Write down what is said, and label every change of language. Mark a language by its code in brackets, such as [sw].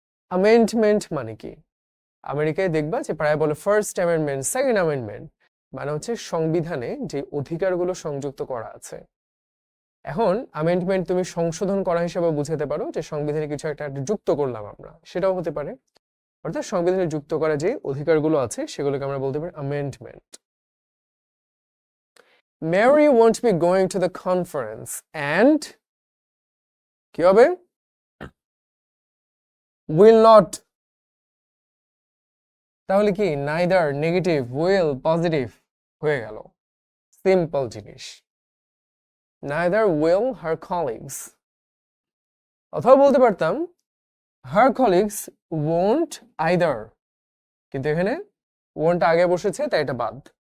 [bn] Amendment মানে কি? আমেরিকায় দেখবা যে প্রায় বলে ফার্স্ট অ্যামেন্ডমেন্ট, সেকেন্ড অ্যামেন্ডমেন্ট, মানে হচ্ছে সংবিধানে যে অধিকারগুলো সংযুক্ত করা আছে। এখন অ্যামেন্ডমেন্ট তুমি সংশোধন করা হিসেবে বুঝাতে পারো যে সংবিধানে কিছু একটা যুক্ত করলাম আমরা, সেটাও হতে পারে, অর্থাৎ সংবিধানে যুক্ত করা যে অধিকারগুলো আছে সেগুলোকে আমরা বলতে পারি amendment. [en] Mary won't be going to the conference and [bn] কি হবে? উইল নট, তাহলে কি নাইদার, নেগেটিভ, উইল, পজিটিভ হয়ে গেল। সিম্পল জিনিস। [en] neither will her colleagues, [bn] অথবা বলতে পারতাম [en] her colleagues won't either, [bn] কিন্তু এখানে ওয়ন্ট আগে বসেছে তাই এটা বাদ।